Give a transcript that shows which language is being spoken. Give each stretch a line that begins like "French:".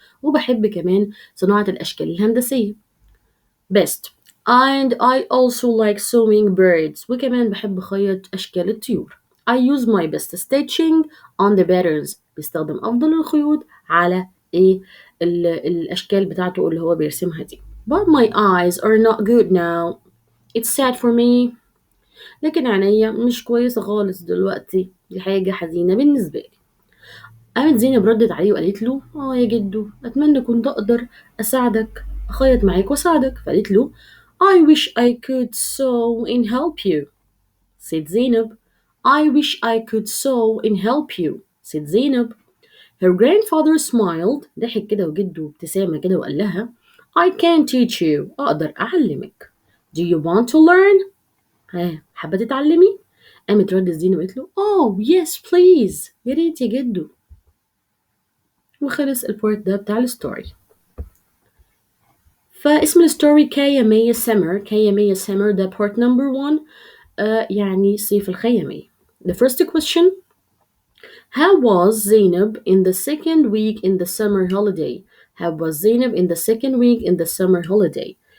Arabic: وبحب كمان صناعة الأشكال الهندسية.
English: Best. And I also like sewing birds.
Arabic: وكمان بحب خيط أشكال الطيور.
English: I use my best stitching on the patterns.
Arabic: بيستخدم أفضل الخيوط على الأشكال بتاعته اللي هو بيرسمها دي.
English: But my eyes are not good now. It's sad for me.
Arabic: لكن عينيا مش كويسة خالص دلوقتي. دي حاجة حزينة بالنسبة لي. قامت زينب ردت عليه وقالت له يا جدو أتمنى كنت أقدر أساعدك أخيط معاك وأساعدك. فقالت له
English: I wish I could sew and help you. said Zainab. I wish I could sew and help you. said Zainab. Her grandfather smiled.
Arabic: ضحك كده وجده ابتسامة كده وقال لها
English: I can teach you.
Arabic: أقدر أعلمك.
English: Do you want to learn؟
Arabic: حابة تتعلمي؟ قامت ردت زينب وقالت له
English: yes please.
Arabic: يا ريت يا جدو. وخلص البورت ده بتاع الستوري. فاسم الستوري كايا سمر ده
English: part number 1
Arabic: يعني صيف الخيامية.
English: The first question How was Zainab in the second week in the summer holiday? How was Zainab in the second week in the summer holiday?